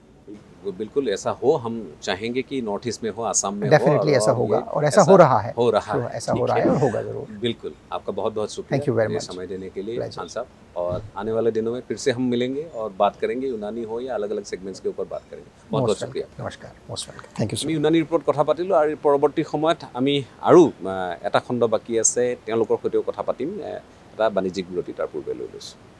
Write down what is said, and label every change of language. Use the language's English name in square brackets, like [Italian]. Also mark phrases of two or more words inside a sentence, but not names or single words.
[Hindi] बिल्कुल ऐसा हो, हम चाहेंगे कि नॉर्थ ईस्ट में हो, असम में डेफिनेटली ऐसा होगा और ऐसा हो रहा है, ऐसा हो रहा है और होगा ज़रूर। बिल्कुल, आपका बहुत बहुत शुक्रिया, [English] thank you very much [Hindi] समय देने के लिए खान साहब। और आने वाले दिनों में फिर से हम मिलेंगे और बात करेंगे, यूनानी हो या अलग अलग सेगमेंट्स के ऊपर बात करेंगे। बहुत बहुत शुक्रिया, [English] नमस्कार, most welcome, thank you. [Assamese] আমি यूनानी रिपोर्ट কথা পাতিলোঁ আৰু পৰৱৰ্তী সময়ত আমি আৰু এটা খণ্ড বাকী আছে, তেওঁলোকৰ সৈতেও কথা পাতিম। এটা বাণিজ্যিক বিৰতি তাৰ পূৰ্বে লৈ লৈছোঁ।